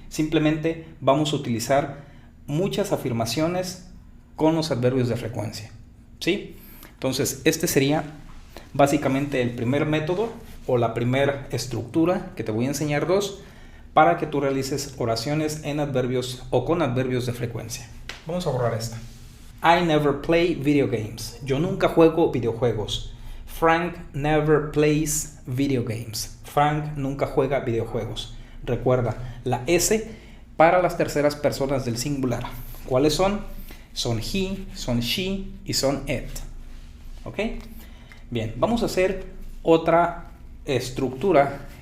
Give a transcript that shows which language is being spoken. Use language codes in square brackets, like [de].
[es] Simplemente vamos a utilizar muchas afirmaciones con los adverbios de frecuencia, ¿sí? Entonces, este sería básicamente el primer método o la primera estructura que te voy a enseñar para que tú realices oraciones en adverbios o con adverbios de frecuencia. Vamos a borrar esta. [en] I never play video games. [es] Yo nunca juego videojuegos. [en] Frank never plays video games. [es] Frank nunca juega videojuegos. Recuerda, la S para las terceras personas del singular. ¿Cuáles son? Son he, son she y son it. ¿Ok? Bien, vamos a hacer otra estructura.